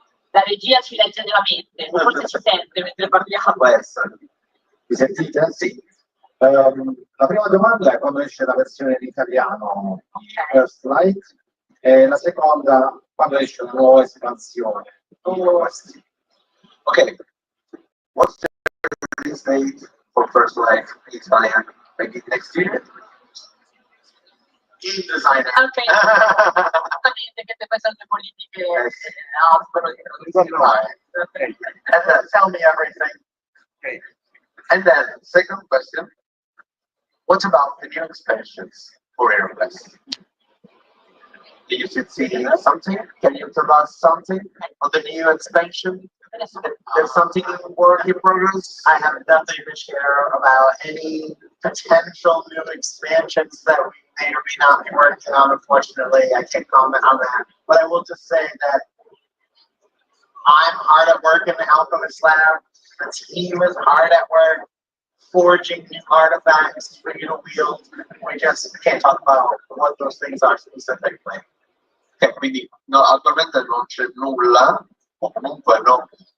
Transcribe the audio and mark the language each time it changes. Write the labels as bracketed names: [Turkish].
[Italian] La regia ci legge nella mente, forse ci sente mentre parliamo. Può essere. Mi sentite? Sì. La prima domanda è quando esce la versione in italiano di First Light e la seconda quando esce la nuova espansione. Ok. [English] What's the release date for First Light in Italian? Maybe next year? Game designer. [Italian] Ok, esattamente, che poi sono le politiche aspro. [English] Tell me everything. Okay. And then, second question, what about the new expansions for HeroQuest? Do you see something? Can you tell us something on the new expansion? There's something in work in progress? I have nothing to share about any potential new expansions that we may or may not be working on. Unfortunately, I can't comment on that. But I will just say that I'm hard at work in the Alchemist Lab. The team is hard at work forging new artifacts for you to wield. We just can't talk about what those things are specifically. [Italian] Ok, quindi no, attualmente non c'è nulla, o comunque no.